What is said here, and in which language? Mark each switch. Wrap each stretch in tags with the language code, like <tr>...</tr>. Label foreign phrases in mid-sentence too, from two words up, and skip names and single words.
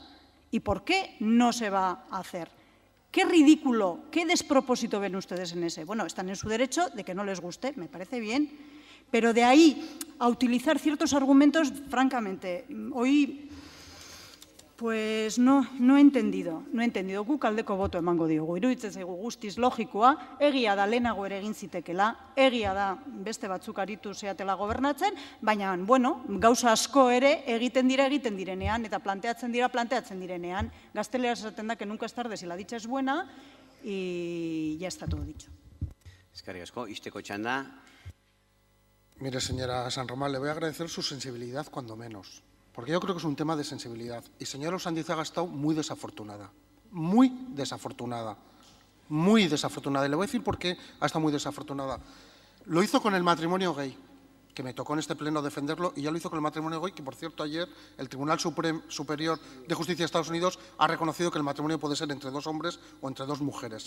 <es>¿Y por qué no se va a hacer? ¿Qué ridículo, qué despropósito ven ustedes en ese? Bueno, están en su derecho de que no les guste, me parece bien, pero de ahí a utilizar ciertos argumentos, francamente, hoy pues no he entendido.</es> <eu>Guk aldeko boto emango diogu. Iruditzen zaigu guztiz logikoa, egia da lehenago ere egin zitekela, egia da beste batzuk aritu zeatela gobernatzen, baina, bueno, gauza asko ere egiten direnean, eta planteatzen direnean. Gazteleraz esaten da</eu> <es>que nunca es tarde si la dicha es buena, y ya está todo dicho.</es> <eu>Eskerrik asko, isteko txanda.</eu> <es>Mire, señora San Román, le voy a agradecer su sensibilidad, cuando menos. Porque yo creo que es un tema de sensibilidad. Y señora Osandizaga ha estado muy desafortunada. Muy desafortunada. Muy desafortunada. Y le voy a decir por qué ha estado muy desafortunada. Lo hizo con el matrimonio gay, que me tocó en este pleno defenderlo, y ya lo hizo con el matrimonio gay, que por cierto ayer el Tribunal Superior de Justicia de Estados Unidos ha reconocido que el matrimonio puede ser entre dos hombres o entre dos mujeres.</es>